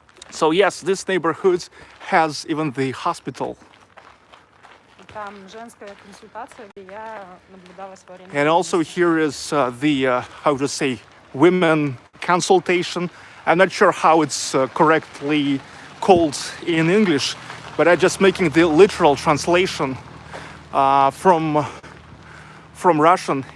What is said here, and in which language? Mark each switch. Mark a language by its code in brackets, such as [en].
[en] So yes, this neighborhood has even the hospital. [ru] И там женская консультация, где я наблюдалась во время. [en] And also here is the, how to say, women consultation. I'm not sure how it's correctly called in English, but I'm just making the literal translation from Russian.